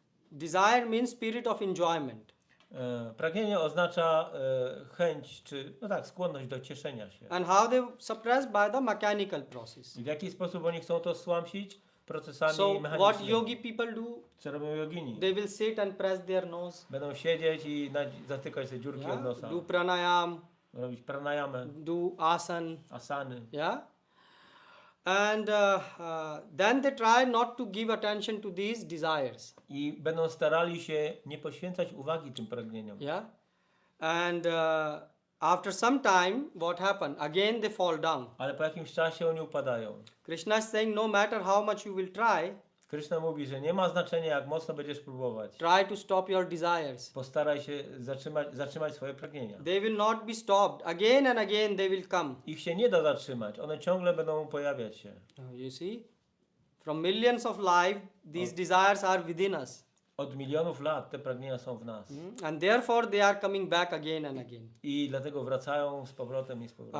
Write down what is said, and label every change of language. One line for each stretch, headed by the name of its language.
English: desire means spirit of enjoyment.
Polish: Pragnienie oznacza chęć, czy no tak, skłonność do cieszenia się.
English: And how they suppress by the mechanical process.
Polish: I w jaki sposób oni chcą to stłamsić? Procesami
English: So what
Polish: mechanicznymi.
English: yogi people do?
Polish: Co robią jogini?
English: They will sit and press their nose.
Polish: Będą siedzieć i zatykać sobie dziurki od nosa.
English: Do pranayam,
Polish: Robić pranayamę,
English: do asan.
Polish: asany.
English: Yeah. And then they try not to give attention to these desires.
Polish: I będą starali się nie poświęcać uwagi tym pragnieniom.
English: Yeah. And after some time, what happened? Again they fall down.
Polish: Ale po jakimś czasie oni upadają.
English: Krishna is saying, no matter how much you will try,
Polish: Krishna mówi, że nie ma znaczenia, jak mocno będziesz próbować.
English: try to stop your desires.
Polish: Postaraj się zatrzymać swoje pragnienia.
English: They will not be stopped. Again and again they will come.
Polish: Ich się nie da zatrzymać, one ciągle będą pojawiać się.
English: You see? From millions of life, these desires are within us.
Polish: Od milionów lat te pragnienia są w nas.
English: And therefore they are coming back again and again.
Polish: I dlatego wracają z powrotem i z powrotem.